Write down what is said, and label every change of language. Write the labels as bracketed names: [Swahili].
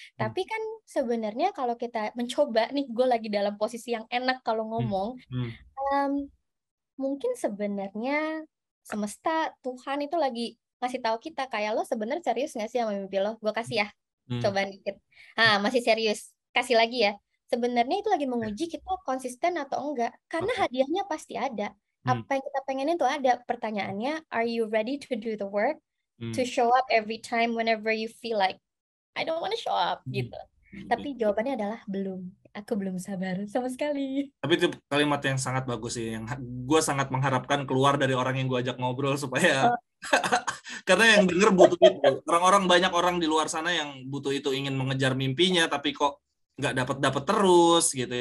[Indonesian] Tapi kan sebenarnya kalau kita mencoba nih, gue lagi dalam posisi yang enak kalau ngomong, mungkin sebenarnya semesta Tuhan itu lagi ngasih tahu kita kayak lo sebenarnya serius nggak sih sama mimpi lo? Gue kasih ya, coba dikit. Masih serius, kasih lagi ya. Sebenarnya itu lagi menguji kita konsisten atau enggak, karena hadiahnya pasti ada. Apa yang kita pengenin tuh ada. [English] Pertanyaannya, are you ready to do the work? To show up every time whenever you feel like I don't want to show up gitu. [Indonesian] Tapi jawabannya adalah belum. Aku belum sabar sama sekali. Tapi itu kalimat yang sangat bagus sih, yang gue sangat mengharapkan keluar dari orang yang gue ajak ngobrol supaya karena yang denger butuh itu. Banyak orang di luar sana yang butuh itu, ingin mengejar mimpinya tapi kok nggak dapat terus gitu.